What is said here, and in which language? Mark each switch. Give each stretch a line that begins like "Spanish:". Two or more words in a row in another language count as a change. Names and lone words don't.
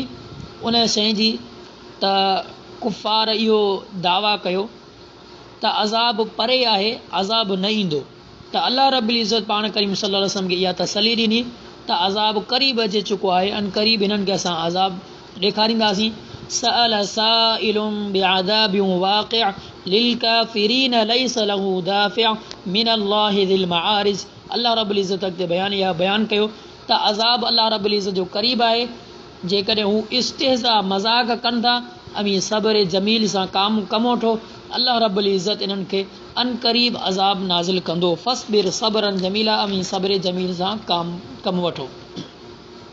Sindhi: उन शइ जी त कुफ़ार इहो दावा कयो त अज़ाब परे आहे, अज़ाब न ईंदो। त अल्लाह रब्बुल इज़्ज़त पाण करीम
Arabic: صلى الله عليه وسلم
Sindhi: खे इहा तसल्ली ॾिनी त अज़ाब क़रीब अचे चुको आहे, अन क़रीब हिननि खे असां अज़ाब ॾेखारींदासीं।
Arabic: سأل سائل بعذاب واقع للكافرين ليس له دافع من الله ذي المعارج.
Sindhi: अल्लाह रब्बुल इज़्ज़त अॻिते बयानु कयो त अज़ाब अल्लाह रब्बुल इज़्ज़त जो क़रीब आहे। जेकॾहिं हू इस्तिहज़ा मज़ाक़ कनि था, अमी सब्र जमील सां कमु वठो, अल्लाह रब्बुल इज़्ज़त इन्हनि खे अन क़रीब अज़ाब नाज़िल कंदो।
Arabic: فاصبر صبرا جميلا,
Sindhi: अमी सब्र जमील सां कमु वठो।